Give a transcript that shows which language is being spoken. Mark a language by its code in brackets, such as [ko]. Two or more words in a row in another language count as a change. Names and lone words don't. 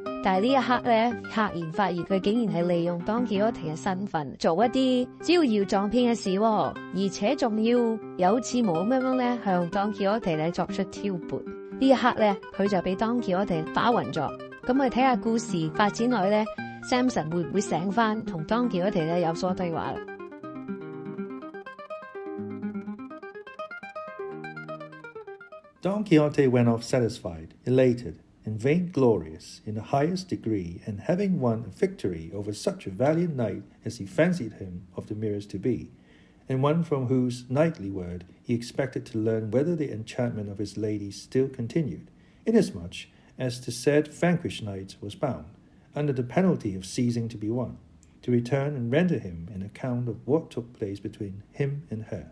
[yue] 但係呢一刻咧，赫然發現佢竟然係利用 Don Quixote 嘅身份做一啲招搖撞騙嘅事，而且仲要有似冇咁樣咧向 Don Quixote 咧作出挑撥。呢一刻咧，佢就俾 Don Quixote 打暈咗。咁我哋睇下故事發展落去咧 ，Samson 會唔會醒翻同 Don Quixote 咧有所對話啦 [en] ？Don Quixote went off satisfied, elated, and vainglorious in the highest degree, and having won a victory over such a valiant knight as he fancied him of the Ramirez to be, and one from whose knightly word he expected to learn whether the enchantment of his lady still continued, inasmuch as the said vanquished knight was bound, under the penalty of ceasing to be won, to return and render him an account of what took place between him and her.